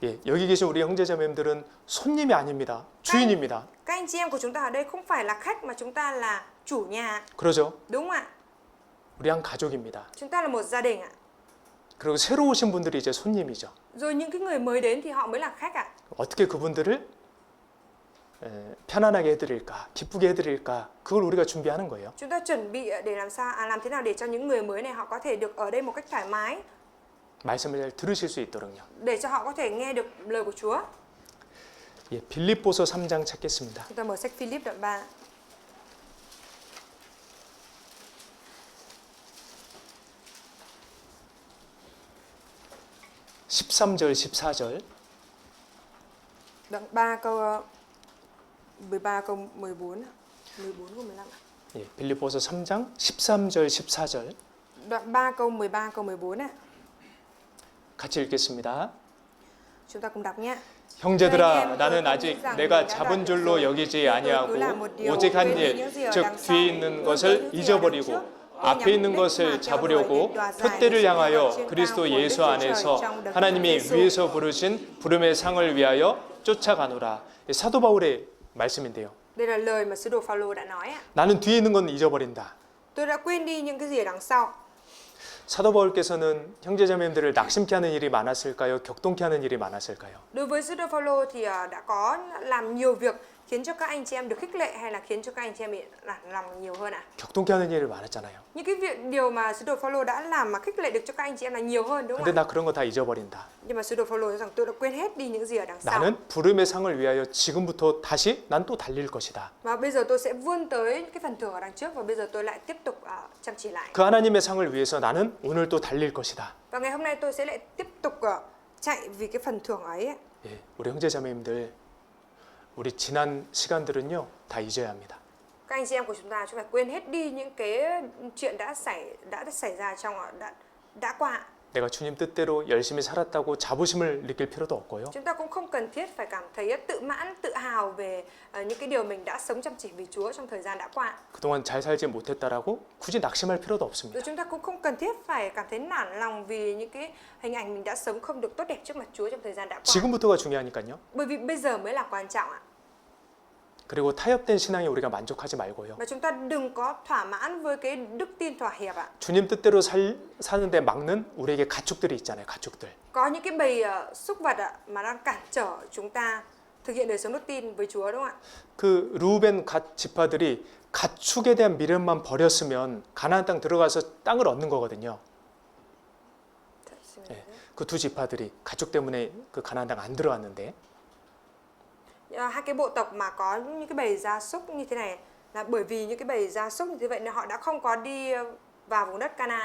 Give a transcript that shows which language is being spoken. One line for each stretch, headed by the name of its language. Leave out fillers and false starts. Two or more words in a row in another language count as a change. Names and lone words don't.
Korean: 예, 여기 계신 우리 형제자매님들은 손님이 아닙니다. 주인입니다.
Vietnamese: Các anh chị em của chúng ta ở đây không phải là khách mà chúng ta là chủ nhà,
Korean: 그러죠?
Vietnamese: đúng không ạ?
Korean: 우리 한 가족입니다.
Vietnamese: Chúng ta là một gia đình ạ.
Korean: 그리고 새로 오신 분들이 이제 손님이죠.
Vietnamese: Rồi những cái người mới đến thì họ mới là khách ạ.
Korean: 어떻게 그분들을 편안하게 해드릴까, 기쁘게 해드릴까, 그걸 우리가 준비하는 거예요.
Vietnamese: Chúng ta chuẩn bị để làm thế nào để cho những người mới này họ có thể được ở đây một cách thoải mái,
Korean: 말씀을 잘 들으실 수 있도록요.
Vietnamese: để cho họ có thể nghe được lời của Chúa.
Korean: 예, 빌립보서 3장 찾겠습니다.
Vietnamese: Chúng ta mở sách Philip đoạn 3.
Korean: (13절) (14절)
Vietnamese: Đoạn 3 câu 13 câu 14 câu 15 ạ.
Korean: 예, 빌립보서 3장 13절 14절
Vietnamese: Đoạn 3 câu 13 câu 14 ạ.
Korean: 같이 읽겠습니다.
Vietnamese: Chúng ta cùng đọc nhé.
Korean: 형제들아, 나는 아직 내가 잡은 줄로 여기지 아니하고 오직 한 일, 즉 뒤에 있는 것을 잊어버리고 앞에 있는 것을 잡으려고 표대를 향하여 그리스도 예수 안에서 하나님이 위에서 부르신 부름의 상을 위하여 쫓아가노라. 사도 바울의 말씀인데요.
Vietnamese: Đây là lời mà sứ đồ Phaolô đã nói ạ.
Korean: 나는 뒤에 있는 건 잊어버린다.
Vietnamese: Tôi đã quên đi những cái gì ở đằng sau.
Korean: 사도 바울께서는 형제자매님들을 낙심케 하는 일이 많았을까요? 격동케 하는 일이 많았을까요?
Vietnamese: Đối với sứ đồ Phaolô thì đã có làm nhiều việc khiến cho các anh chị em được khích lệ hay là khiến cho các anh chị em bị nản lòng nhiều hơn ạ?
Korean: 격동케 하는 일이 많았잖아요.
Vietnamese: Những cái điều mà sứ đồ Phaolô đã làm mà khích lệ được cho các anh chị em là nhiều hơn đúng
Korean: 근데
Vietnamese: không ạ?
Korean: 나 그런 거 다 잊어버린다.
Vietnamese: Nhưng mà sứ đồ Phaolô nói rằng tôi đã quên hết đi những gì ở đằng sau.
Korean: 나는 부름의 상을 위하여 지금부터 다시 난 또 달릴 것이다.
Vietnamese: Và bây giờ tôi sẽ vươn tới cái phần thưởng ở đằng trước và bây giờ tôi lại tiếp tục chăm chỉ lại.
Korean: 그 하나님의 상을 위해서 나는 오늘 또 달릴 것이다.
Vietnamese: Và ngày hôm nay tôi sẽ lại tiếp tục chạy vì cái phần thưởng ấy.
Korean: 예, 우리 형제자매님들 우리 지난 시간들은요 다 잊어야 합니다.
Vietnamese: Các anh chị em của chúng ta phải quên hết đi những cái chuyện đã xảy ra trong đã qua.
Korean: 내가 주님 뜻대로 열심히 살았다고 자부심을 느낄 필요도 없고요.
Vietnamese: Chúng ta cũng không cần thiết phải cảm thấy tự mãn, tự hào về những cái điều mình đã sống chăm chỉ vì Chúa trong thời gian đã qua.
Korean: 그동안 잘 살지 못했다라고 굳이 낙심할 필요도
Vietnamese: Rồi
Korean: 없습니다.
Vietnamese: chúng ta cũng không cần thiết phải cảm thấy nản lòng vì những cái hình ảnh mình đã sống không được tốt đẹp trước mặt Chúa trong thời gian đã qua.
Korean: 지금부터가 중요하니까요.
Vietnamese: Bởi vì bây giờ mới là quan trọng ạ.
Korean: 그리고 타협된 신앙에 우리가 만족하지 말고요.
Vietnamese: Và chúng ta đừng có thỏa mãn với cái đức tin thỏa hiệp ạ.
Korean: 주님 뜻대로 사는데 막는 우리에게 가축들이 있잖아요. 가축들.
Vietnamese: Có những cái bầy súc vật mà đang cản trở chúng ta thực hiện đời sống đức tin với Chúa đúng không ạ?
Korean: 그 루벤 갓 지파들이 가축에 대한 미련만 버렸으면 가나안 땅 들어가서 땅을 얻는 거거든요. 예, 그 두 지파들이 가축 때문에 그 가나안 땅 안 들어왔는데
Vietnamese: Hai cái bộ tộc mà có những cái bầy gia súc như thế này là bởi vì những cái bầy gia súc như thế vậy nên họ đã không có đi vào vùng đất Canaan.